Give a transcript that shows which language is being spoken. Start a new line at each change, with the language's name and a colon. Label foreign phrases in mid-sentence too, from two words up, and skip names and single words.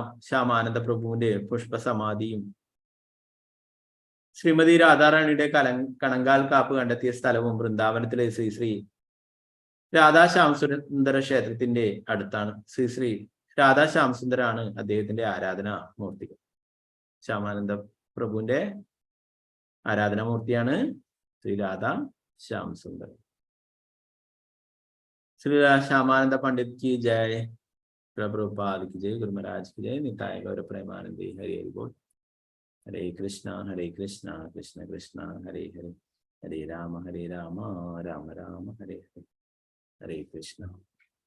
Malayalam: ശ്യാമാനന്ദ പ്രഭുവിന്റെ പുഷ്പസമാധിയും ശ്രീമതി രാധാറാണിയുടെ കണങ്കാൽ കാപ്പ് കണ്ടെത്തിയ സ്ഥലവും വൃന്ദാവനത്തിലെ ശ്രീ രാധാശ്യാമസുന്ദര ക്ഷേത്രത്തിന്റെ അടുത്താണ്. ശ്രീ രാധാശ്യാമസുന്ദരാണ് അദ്ദേഹത്തിന്റെ ആരാധനാ മൂർത്തികൾ. ശ്യാമാനന്ദ പ്രഭുവിന്റെ ആരാധനാമൂർത്തിയാണ് ശ്രീ രാധാ ശ്യാം സുന്ദർ.
Hindi: ശ്രീ ശ്യാമാനന്ദ പണ്ഡിത് की जय, प्रभुपाद की जय, गुरु महाराज की जय, निताय गौर प्रेमानंदी, हरे हरि बोल।
Sanskrit: हरे कृष्णा कृष्ण कृष्ण हरे हरे, हरे राम राम राम हरे हरे, हरे कृष्ण।